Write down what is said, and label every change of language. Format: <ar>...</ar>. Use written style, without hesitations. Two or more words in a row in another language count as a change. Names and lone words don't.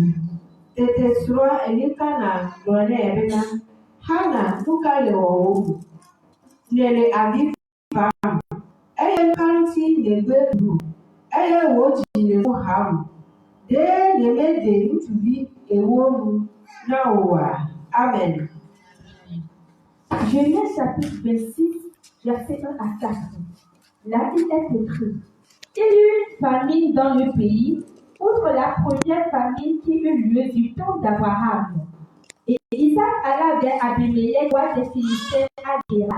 <ee>Tete srɔ̃a Elikana gblɔ nɛ bena, Hana, nu ka le wɔwòm? Nèle avi fam, eye nu ka ŋuti nègbe ɖu, eye wò dzi le mo ham? Ɖe nyemede ŋutsuvi ewo nu na wòa? Amen.</ee> <fr>Genèse chapitre 26, versets 1 à 4. Là, il est écrit: Il y eut une famine dans le pays, outre la première famine qui eut lieu du temps d'Abraham. Et Isaac alla vers Abimelech, roi des Philistins, à Guérar.</fr>